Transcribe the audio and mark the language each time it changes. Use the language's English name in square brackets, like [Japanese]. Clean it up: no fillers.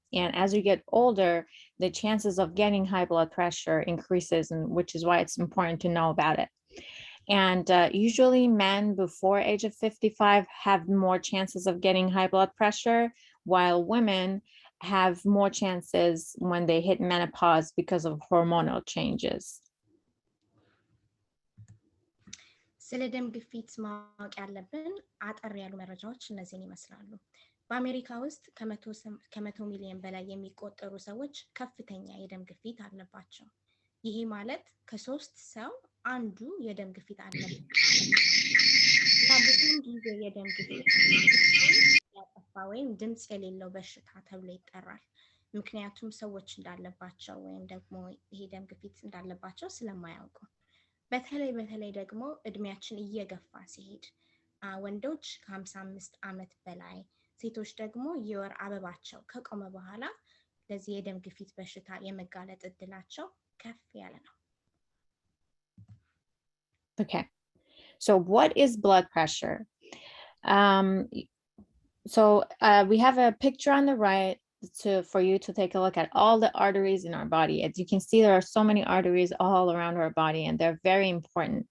[English] And as you get older, the chances of getting high blood pressure increases, and which is why it's important to know about it. And usually men before age of 55 have more chances of getting high blood pressure, while women have more chances when they hit menopause because of hormonal changes. [Amharic] ስለ ደም ግፊት ማወቅ ያለብን አጠር ያሉ መረጃዎች እነዚህን ይመስላሉ። በአሜሪካ ውስጥ ከ100 ሚሊዮን በላይ የሚቆጠሩ ሰዎች ከፍተኛ የደም ግፊት አለባቸው። ይሄ ማለት ከ3 ሰው አንዱ የደም ግፊት አለበት። እና ብዙውን ጊዜ የደም ግፊት ያጠፋ ወይም ድምጽ የሌለው በሽታ ተብሎ ይጠራል። ምክንያቱም ሰዎች እንዳለባቸው ወይም ደግሞ ይሄ ደም ግፊት እንዳለባቸው ስለማያውቁ። በተለይ ደግሞ እድሜያችን እየገፋ ሲሄድ ወንዶች ከ55 ዓመት በላይ ሴቶች ደግሞ የወር አበባቸው ከቆመ በኋላ ለዚህ የደም ግፊት በሽታ የመጋለጥ እድላቸው ከፍ ያለ ነው። [English] Okay, so what is blood pressure? So we have a picture on the right for you to take a look at all the arteries in our body. As you can see, there are so many arteries all around our body, and they're very important.